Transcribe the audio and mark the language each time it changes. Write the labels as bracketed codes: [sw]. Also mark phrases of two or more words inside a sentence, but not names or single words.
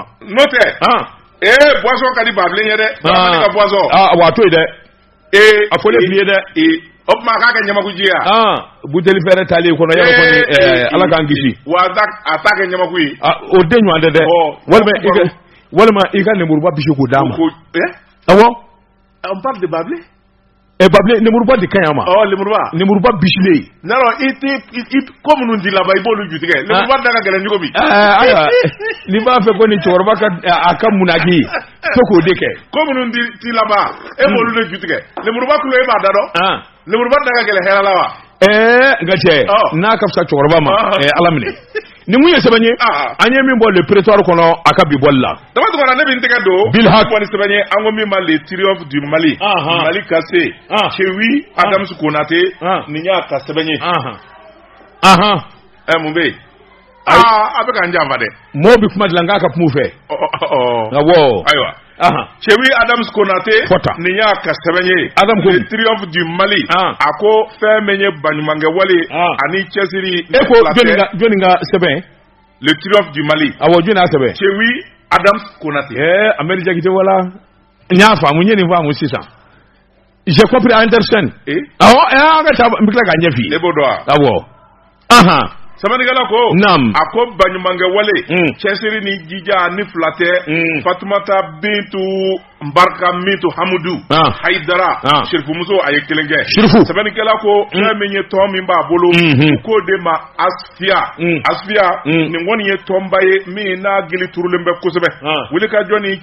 [bm] n'o tɛ boisson ka di babilen ye dɛ Baramali ka boisson wa a to yen dɛ a fɔlen f'i ye dɛ o tuma a k'a kɛ ɲamakuji ye buteli fɛrɛ taalen kɔnɔ yala kɔni ala k'an kisi wa a t'a kɛ ɲamaku ye o den ɲɔgɔn tɛ dɛ walima i ka lemuruba bisi k'o d'a ma awɔ [fr] on parle de babilen [bm] babilen lemuruba de ka ɲi a ma lemuruba bisilen n'alɔ i ko minnu di laban i b'olu ju tigɛ lemuruba da ka gɛlɛn cogo min ayiwa n'i b'a fɛ ko nin cɛkɔrɔba ka a ka munaki to k'o de kɛ ko minnu di laban e b'olu de ju tigɛ lemuruba kulo e b'a da dɔn lemuruba da ka gɛlɛn hɛrɛ la wa nka cɛ n'a ka fisa cɛkɔrɔba ma ala minɛ ni mun ye sɛbɛn ye an ye min bɔ [fr] le prétoire [bm] kɔnɔ a ka bi bɔli la dama tɔgɔ ne bɛ n tɛgɛ don Bilhak ni sɛbɛn ye an ko min ma le triomphe du Mali Mali cassé Chewi Adams Konate nin y'a ka sɛbɛn ye mun bɛ yen a bɛ k'an janfa dɛ mɔɔ bi kuma dilan k'a ka kuma u fɛ awɔ ayiwa Chewi Adams Konate nin y'a ka sɛbɛn ye le triomphe du Mali a ko fɛn min ye baɲumankɛ wale ani cɛsiri e ko jɔnni ka sɛbɛn le triomphe du Mali awɔ jɔnni y'a sɛbɛn Chewi Adams Konate Amady Jakite wala n y'a faamu n ye nin faamu sisan [fr] j'ai compris [bm] Anderson awɔ an ka taa n bɛ tila k'a ɲɛ f'i ye e b'o dɔn wa awɔ Samanikala ko Naam a ko baɲumankɛ wale cɛsiri ni jija ni fila tɛ Fatumata Bintu Mbarka Mintu Hamudu Haidara Shirifumuso a ye kelen kɛ Samanikala ko fɛn min ye tɔn min b'a bolo u k'o de ma Asfiya nin kɔni ye tɔnba ye min n'a gili turulen bɛ kosɛbɛ wulikajɔ ni